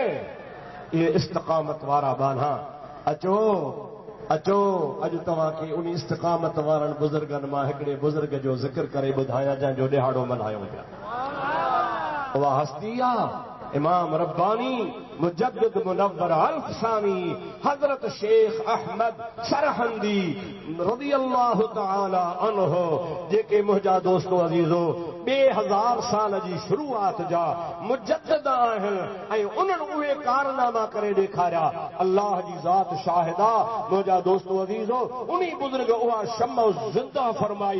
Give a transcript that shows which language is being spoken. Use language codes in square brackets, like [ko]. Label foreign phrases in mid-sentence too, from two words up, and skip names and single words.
[sd] इहे इस्तिक़ामत वारा बाना अचो अचो, अॼु तव्हांखे उन इस्तिक़ामत वारनि बुज़ुर्गनि मां हिकिड़े बुज़ुर्ग जो ज़िक्र करे ॿुधायां जंहिंजो ॾिहाड़ो मल्हायूं पिया। उहा हस्ती आहे इमाम रब्बानी मुजद्दिद मुनव्वर अल्फसानी हज़रत शेख अहमद सरहंदी [ar] رضي الله تعالى عنه, [sd] जेके मुंहिंजा दोस्तो अज़ीज़ो 2000 साल जी शुरूआत जा मुजद्दिद आहिनि ऐं उन्हनि उहे कारनामा करे ॾेखारिया। अल्लाह जी ज़ात शाहिदा मुंहिंजा दोस्तो अज़ीज़ो, उन्ही बुज़ुर्ग उहा शम्मा ज़िंदा फरमाई।